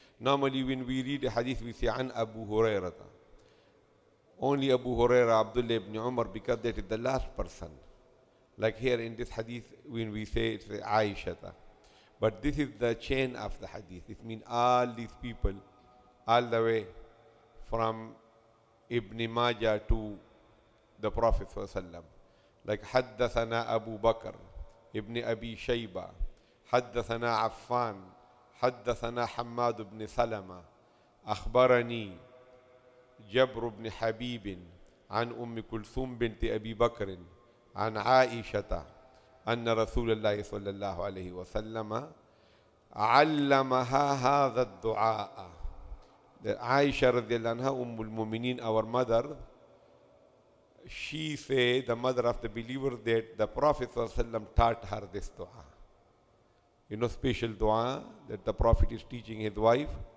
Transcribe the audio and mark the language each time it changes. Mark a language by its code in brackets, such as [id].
[en] Normally when we read a hadith, we say, An Abu Hurairah. Only Abu Hurairah, Abdullah ibn Umar, because that is the last person. Like here in this hadith, when we say it's Aisha. But this is the chain of the hadith. It means all these people, all the way from Ibn Majah to the Prophet ﷺ. [ar] Like حدثنا أبو بكر ابن أبي شيبة حدثنا عفان حدثنا حماد بن سلمة أخبرني جبر بن حبيب عن أم كلثوم بنت أبي بكر عن عائشة أن رسول الله صلى الله عليه وسلم علمها هذا الدعاء. [en] Aisha radiallahu anha, al-Mu'mineen, our mother, she said, the mother of the believer, that the Prophet ﷺ taught her this dua. You know, special dua that the Prophet is teaching his wife.